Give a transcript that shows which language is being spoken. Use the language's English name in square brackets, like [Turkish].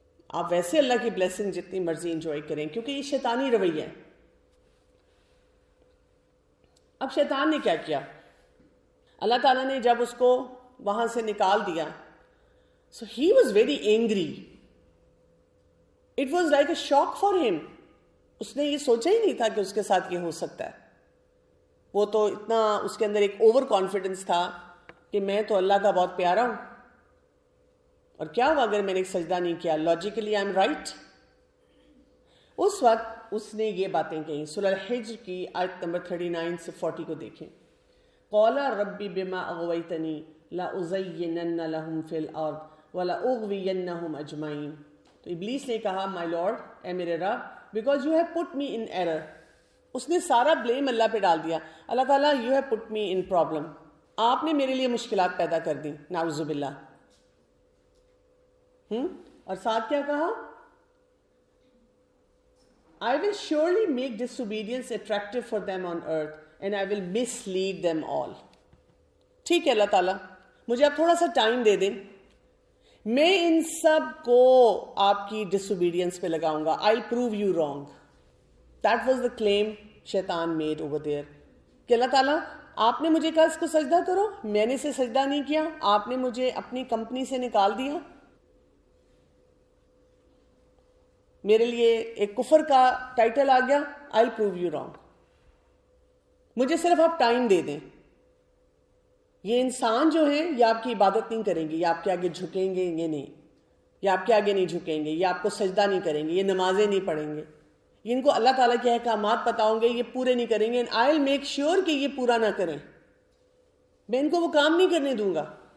[Urdu] آپ ویسے اللہ کی بلیسنگ جتنی مرضی انجوائے کریں، کیونکہ یہ شیطانی رویہ ہے. اب شیطان نے کیا کیا؟ اللہ تعالیٰ نے جب اس کو وہاں سے نکال دیا, [English] so he was very angry. It was like a shock for him. [Urdu] اس نے یہ سوچا ہی نہیں تھا کہ اس کے ساتھ یہ ہو سکتا ہے. وہ تو اتنا اس کے اندر ایک اوور کانفیڈنس تھا کہ میں تو اللہ کا بہت پیارا ہوں, اور کیا ہوا اگر میں نے ایک سجدہ نہیں کیا, [English] Logically I am right. [Urdu] اس وقت اس نے یہ باتیں کہیں. سورہ الحجر کی آیت نمبر 39 سے 40 کو دیکھیں. [Arabic] قَالَ رَبِّ بِمَا أَغْوَيْتَنِي لَأُزَيِّنَنَّ لَهُمْ فِي الْأَرْضِ وَلَأُغْوِيَنَّهُمْ أَجْمَعِينَ. [Urdu] تو ابلیس نے کہا, [English] my lord, [Urdu] اے میرے رب, [English] Because you have put me in error. [Urdu] اس نے سارا بلیم اللہ پہ ڈال دیا. اللہ تعالیٰ, [English] you have put me in problem, [Urdu] آپ نے میرے لیے مشکلات پیدا کر دی, نعوذ باللہ. اور ساتھ کیا کہا, [English] I will surely make disobedience attractive for them on earth and I will mislead them all. [Urdu] ٹھیک ہے اللہ تعالیٰ, مجھے آپ تھوڑا سا ٹائم دے دیں, میں ان سب کو آپ کی ڈسوبیڈینس پہ لگاؤں گا. [English] I'll prove you wrong. That was the claim شیطان made over there. [Urdu] کہ اللہ تعالیٰ, آپ نے مجھے کہا اس کو سجدہ کرو, میں نے اسے سجدہ نہیں کیا, آپ نے مجھے اپنی کمپنی سے نکال دیا, میرے لیے ایک کفر کا ٹائٹل آ گیا, [English] I'll prove you wrong. [Urdu] مجھے صرف آپ ٹائم دے دیں. یہ انسان جو ہیں یہ آپ کی عبادت نہیں کریں گے, یہ آپ کے آگے جھکیں گے, یہ نہیں, یہ آپ کے آگے نہیں جھکیں گے, یہ آپ کو سجدہ نہیں کریں گے, یہ نمازیں نہیں پڑھیں گے, یہ ان کو اللہ تعالیٰ کے احکامات بتاؤں گے, یہ پورے نہیں کریں گے, [English] and I'll make sure [Urdu] کہ یہ پورا نہ کریں, میں ان کو وہ کام نہیں کرنے دوں گا.